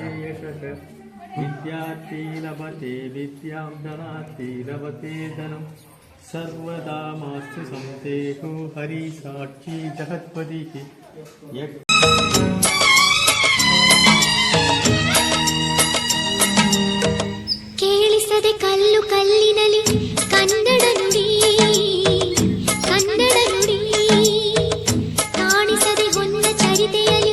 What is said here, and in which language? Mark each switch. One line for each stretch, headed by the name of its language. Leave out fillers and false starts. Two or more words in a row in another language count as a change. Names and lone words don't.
Sanskrit: यशः विद्यार्थी लभते विद्यां धनार्थी लभते धनं सर्वदा मास्तु संदेहो हरिसाक्षी जगत्पतिः
Kannada: ಕೇಳಿಸದೆ ಕಲ್ಲು ಕಲ್ಲಿನಲಿ ಕನ್ನಡ ನುಡಿ ಕನ್ನಡ ನುಡಿ ಕಾಣಿಸದೆ ಹೊನ್ನ ಚರಿತೆಯಲಿ.